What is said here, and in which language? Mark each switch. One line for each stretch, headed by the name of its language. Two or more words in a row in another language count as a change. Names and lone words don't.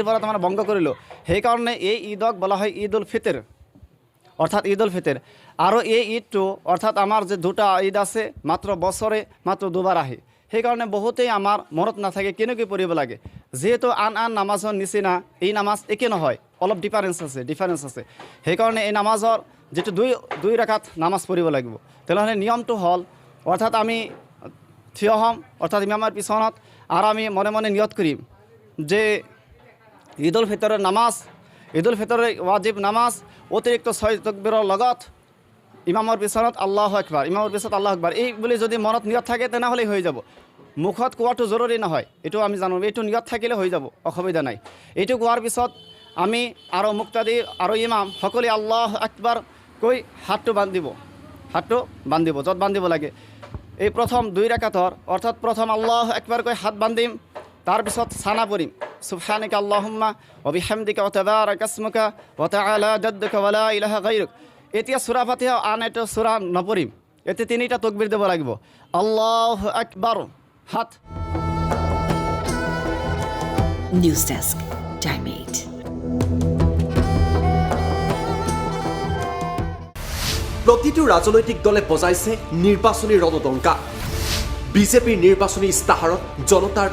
Assamese: পৰা তোমাৰ ভংগ কৰিলোঁ সেইকাৰণে এই ঈদক বলা হয় ঈদ উল ফিতৰ অৰ্থাৎ ঈদ উল ফিতৰ আৰু এই ঈদটো অৰ্থাৎ আমাৰ যে দুটা ঈদ আছে মাত্ৰ বছৰে মাত্ৰ দুবাৰ আহে সেইকাৰণে বহুতেই আমাৰ মনত নাথাকে কেনেকৈ পঢ়িব লাগে যেহেতু আন নামাজৰ নিচিনা এই নামাজ একে নহয় অলপ ডিফাৰেঞ্চ আছে সেইকাৰণে এই নামাজৰ যেটো দুই ৰাকাত নামাজ পঢ়িব লাগিব তেনেহ'লে নিয়মটো হ'ল অৰ্থাৎ আমি থিয় হ'ম অৰ্থাৎ ইমামৰ পিছনত আৰু আমি মনে মনে নিয়ত কৰিম যে ঈদ উল ফিতৰৰ নামাজ ঈদ উল ফিতৰৰ ৱাজিব নামাজ অতিৰিক্ত 6 তাকবীৰৰ লগত ইমামৰ পিছত
Arabic: الله أكبر
Assamese: ইমামৰ পিছত
Arabic: الله أكبر
Assamese: এই বুলি যদি মনত নিয়ত থাকে তেনেহ'লে হৈ যাব মুখত কোৱাটো জৰুৰী নহয় এইটো আমি জানো এইটো নিয়ত থাকিলে হৈ যাব অসুবিধা নাই এইটো কোৱাৰ পিছত আমি আৰু মুক্তাদি আৰু ইমাম সকলোৱে
Arabic: الله أكبر
Assamese: কৈ হাতটো বান্ধিব য'ত বান্ধিব লাগে এই প্ৰথম 2 ৰাকাতৰ অৰ্থাৎ প্ৰথম
Arabic: الله أكبر
Assamese: কৈ হাত বান্ধিম তাৰ পিছত সানা পঢ়িম
Arabic: سبحانك اللهم وبحمدك وتبارك اسمك وتعالى جدك ولا إله غيرك
Assamese: এতিয়া সূরা ফাতিহা আন এটা সূরা নপঢ়িম এতে তিনিটা তাকবীৰ দিব লাগিব
Arabic: الله أكبر
Assamese: হাত
English: News Desk Time 8
Assamese: প্ৰতিটো ৰাজনৈতিক দলে বজাইছে নিৰ্বাচনী ৰণদংকা বিজেপিৰ নিৰ্বাচনী ইস্তাহাৰত জনতাৰ